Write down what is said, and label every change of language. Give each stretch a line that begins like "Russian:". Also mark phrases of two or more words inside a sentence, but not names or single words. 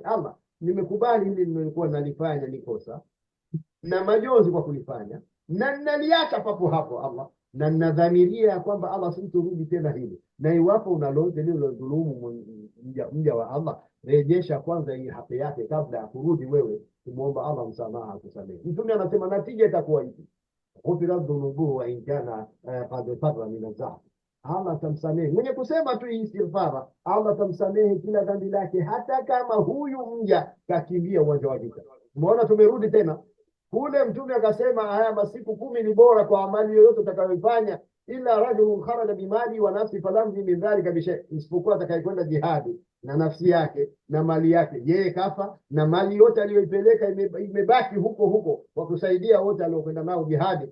Swahili: Allah, nimekubali hili nilikuwa nalifanya ni kosa na majonzi kwa kulifanya, na ninaliacha papo hapo Allah, na ninadhamiria kwamba Allah siturudi tena hili. Na iwapo unalolote lilo dhulumu mja wa Allah, rejesha kwanza hii haki yake kabla ya kurudi wewe kumwomba Allah msamaha akusamehe. Mtume anasema natija itakuwa hivi,
Arabic: غفرت ذنوبه وإن كان قد فر من الزحف.
Swahili: Allah tamsamehe mwenye kusema tu istighfara, Allah tamsamehe kila dhambi lake, hata kama huyu mja kakimbia uwanja wa vita. Umeona, tumerudi tena Kule Mtume akasema haya masiku 10 ni bora kwa amali yoyote utakayoifanya, ila
Arabic: رجل خرج بمال ونفس فلم من ذلك بشيء,
Swahili: isipokuwa atakayekwenda jihadi na nafsi yake na mali yake, yeye kafa na mali yote aliyoipeleka imebaki huko huko kwa kusaidia wote aliokwenda nao jihadi.